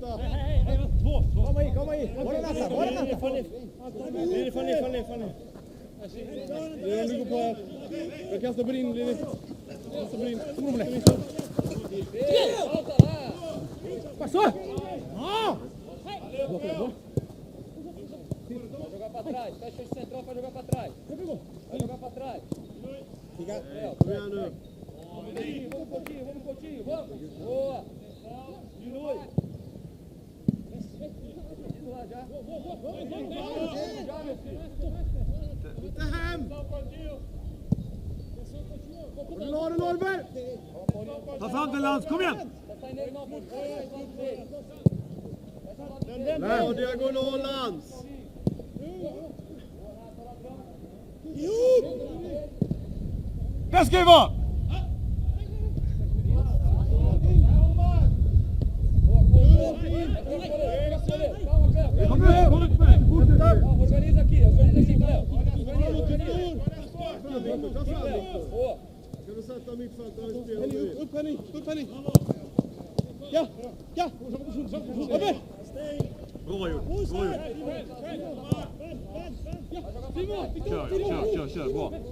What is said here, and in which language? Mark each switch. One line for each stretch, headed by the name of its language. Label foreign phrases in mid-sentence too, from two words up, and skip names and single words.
Swedish: Två! Komma i! Var det nästa? Fall ner! Du går på här. Jag kastar på din, Lili. Kastar på din. Passå! Ja!
Portuguese: Jogar pra trás, fecha o central pra jogar pra trás. Vai jogar pra trás.
Swedish: Kom igen nu!
Portuguese: Vamos um pouquinho, vamos. Boa. Diminui. Lá já. Já, meu filho.
Swedish: Inte hem! Norberg! Ta fram den Lans, kom igen! Lämna diagonal Lans! Där ska vi vara! Kom igen, håll ut med!
Portuguese: Organiza aqui, Cléo.
Swedish: Ska du sätta mittfältare i spel? Upp henne! Ja! Uppe! Bra gjort! Kör, bra!